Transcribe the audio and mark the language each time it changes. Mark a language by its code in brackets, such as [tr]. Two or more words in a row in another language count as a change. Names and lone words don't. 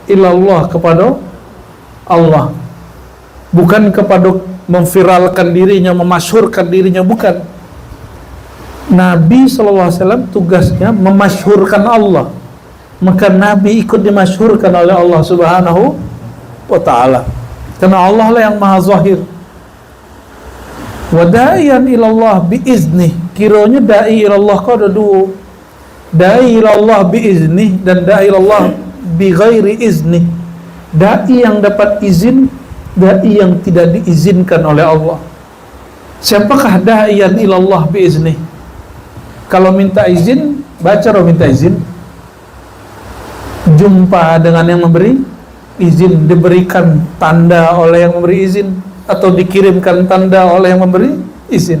[id] ilallah, kepada Allah, bukan kepada memviralkan dirinya, memasyhurkan dirinya, bukan. Nabi SAW tugasnya memasyhurkan Allah, maka Nabi ikut dimasyhurkan oleh Allah [ar] سبحانه وتعالى, [id] karena Allah lah yang maha zahir. [ar] وداعيا إلى الله بإذنه, [id] kiranya [ar] داعي إلى الله [id] kau ada dua, [ar] داعي إلى الله بإذنه [id] dan [ar] داعي إلى الله بغير إذنه. [id] Da'i yang dapat izin, da'i yang tidak diizinkan oleh Allah. Siapakah [ar] داعيا إلى الله بإذنه? [id] Kalau minta izin, baca roh minta izin, jumpa dengan yang memberi izin, diberikan tanda oleh yang memberi izin, atau dikirimkan tanda oleh yang memberi izin.